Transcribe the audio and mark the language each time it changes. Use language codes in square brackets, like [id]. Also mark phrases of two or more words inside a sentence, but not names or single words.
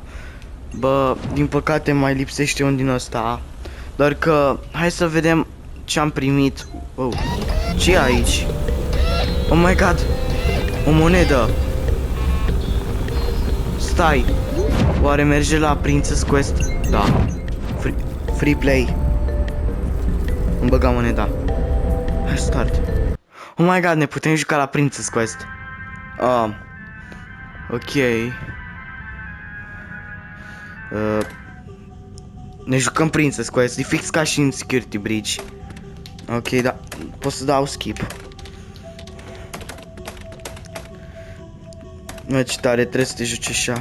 [ro] Bă, din păcate mai lipsește un din ăsta. Doar că, hai să vedem ce am primit. Oh, ce e aici? [en] Oh my god, [ro] o monedă. Stai, oare merge la Princess Quest? Da, [en] free play. [ro] Îmi băga moneda. [en] Hai start. Oh my god, [ro] ne putem juca la Princess Quest. Ok. Ne jucăm Princess Quest, e fix ca și în Security Bridge. Ok, da, pot să dau skip. Mă, ce tare, trebuie să te joci așa.